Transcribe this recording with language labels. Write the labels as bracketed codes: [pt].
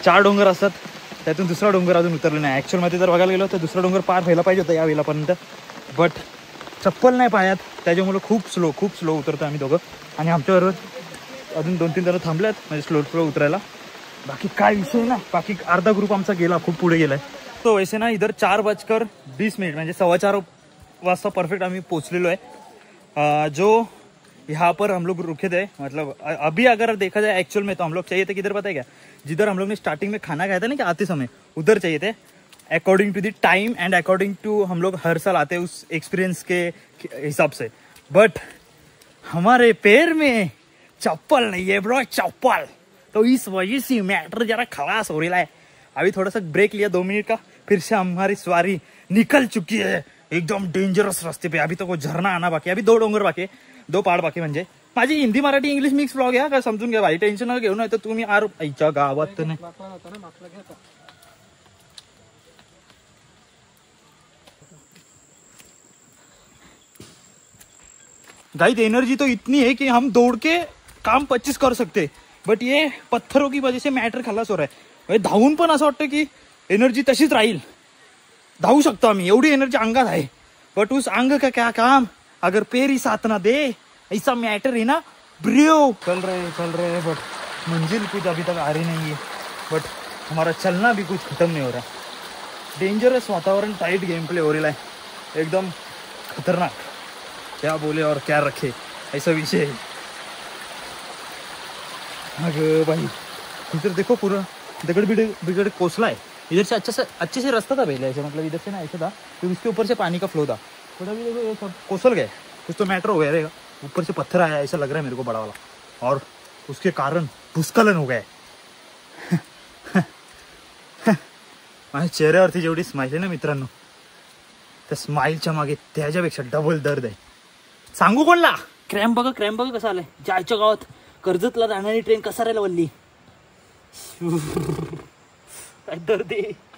[mr] 4 डोंगर असतात, त्यातून दुसरा डोंगर अजून उतरले नाही. ॲक्च्युअलमध्ये जर बघायला गेलो तर दुसरा डोंगर पार व्हायला पाहिजे होता या वेळेपर्यंत, बट चप्पल नाही पायात, त्याच्यामुळं खूप स्लो उतरतो आम्ही दोघं. आणि आमच्याबरोबर अजून 2-3 जण थांबल्यात म्हणजे स्लो उतरायला. बाकी काय विषय ना, बाकी अर्धा ग्रुप आमचा गेला, खूप पुढे गेलाय. [hi] तो वैसे ना इधर [mr] 4:20 म्हणजे 4:15 वाजता परफेक्ट आम्ही पोचलेलो आहे. [hi] जो यहाँ पर हम लोग रुके थे, मतलब अभी अगर देखा जाए एक्चुअल में तो हम लोग चाहिए थे किधर पता है क्या? जिधर हम लोग ने स्टार्टिंग में खाना खाया था ना कि आते समय, उधर चाहिए थे. According to the time and according to हम लोग हर साल आते हैं उस एक्सपीरियंस के हिसाब से. बट हमारे पैर में चप्पल नहीं है ब्रो, चप्पल. तो इस वजह से मैटर जरा खलास हो रहा है. अभी थोड़ा सा ब्रेक लिया 2 मिनट का, फिर से हमारी सवारी निकल चुकी है एकदम डेंजरस रास्ते पे. अभी तो वो झरना आना बाकी, अभी 2 डोंगर बाकी, 2 पहाड बाकी. [mr] म्हणजे माझी Hindi Marathi English mix blog आहे का, समजून घ्या भाई. टेन्शन न घेऊ नये तर तुम्ही आईच्या गावात नाही. [hi] गाइस एनर्जी तो इतनी है कि हम दौड़ के काम 25 कर सकते, बट ये पत्थरों की वजह से मॅटर खलास हो रहा है. [mr] धावून पण असं वाटतं की एनर्जी तशीच राहील, धावू शकतो आम्ही, एवढी एनर्जी अंगात आहे. [hi] बट उस अंग का क्या काम अगर पैर ही साथ ना दे, ऐसा मैटर है ना ब्रियो. चल रहे हैं बट मंजिल कुछ अभी तक आ रही नहीं है. बट हमारा चलना भी कुछ खत्म नहीं हो रहा. डेंजरस वातावरण, टाइट गेम प्ले हो रहा है, एकदम खतरनाक. क्या बोले और क्या रखे ऐसा विषय है. अगं भाई इधर देखो पूरा दगड़ बिगड़ कोसला है. इधर से अच्छे से रास्ता था पहले ऐसे, मतलब इधर से ना ऐसा था, तो इसके ऊपर से पानी का फ्लो था. थोड़ा भी देखो ये सब कोसल गए, कुछ तो मैटर हो गया रहेगा. ऊपर से पत्थर आया ऐसा लग रहा है मेरे को बड़ा वाला, और उसके कारण भूस्खलन हो गया है. [mr] माझ्या चेहऱ्यावरती जेवढी स्माईल आहे ना मित्रांनो, त्या स्माईलच्या मागे त्याच्यापेक्षा डबल दर्द आहे. सांगू कोणला? क्रॅम्प बघा कसं आलंय. जायच्या गावात कर्जतला जाणारी ट्रेन कसा राहिला वल्ली. काय दर्द आहे.